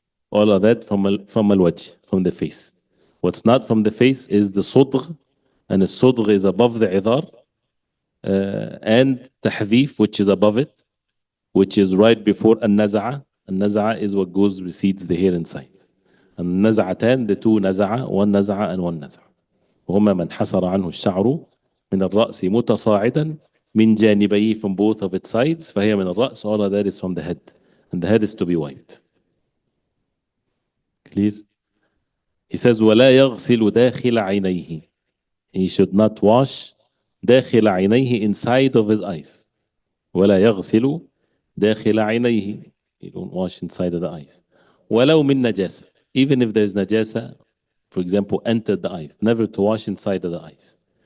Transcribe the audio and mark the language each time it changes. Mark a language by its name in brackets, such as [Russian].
[English] All of that from al-wajh, from the face. What's not from the face is the صدغ, and the صدغ is above the عذار, and تحذيف, which is above it, which is right before النزعة. النزعة is what recedes the hair inside. And النزعتان, the two نزعة, one نزعة and one نزعة. [Arabic] وهما من حسر عنه الشعر من الرأس متصاعدا من جانبيه, [English] from both of its sides. [Arabic] فهي من الرأس, [English] all of that is from the head. And the head is to be wiped. Clear? He says [Arabic] ولا يغسل داخل عينيه. [English] He should not wash [Arabic] داخل عينيه, [English] inside of his eyes. [Arabic] ولا يغسل داخل عينيه. [English] You don't wash inside of the eyes. [Arabic] ولو من نجاسة. [English] Even if there's najasa, for example, entered the eyes, never to wash inside of the eyes.